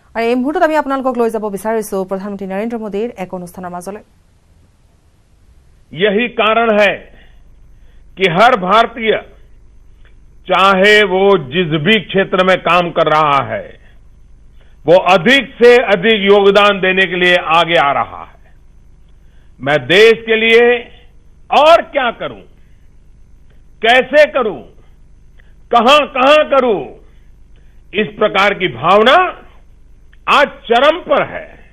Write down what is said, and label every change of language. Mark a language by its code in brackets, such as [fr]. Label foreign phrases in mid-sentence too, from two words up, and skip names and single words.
[as] এই মুহূৰ্তত আমি আপোনালোকক লৈ যাব বিচাৰিছো প্ৰধানমন্ত্ৰী নৰেন্দ্ৰ মোদীৰ এক অনুষ্ঠানৰ মাজলৈ। [hi] यही कारण है कि हर भारतीय चाहे वो जिस भी क्षेत्र में काम कर रहा है वो अधिक से अधिक योगदान देने के लिए आगे आ रहा है। मैं देश के लिए और क्या करूं, कैसे करूं, कहां करूं, इस प्रकार की भावना आज चरम पर है।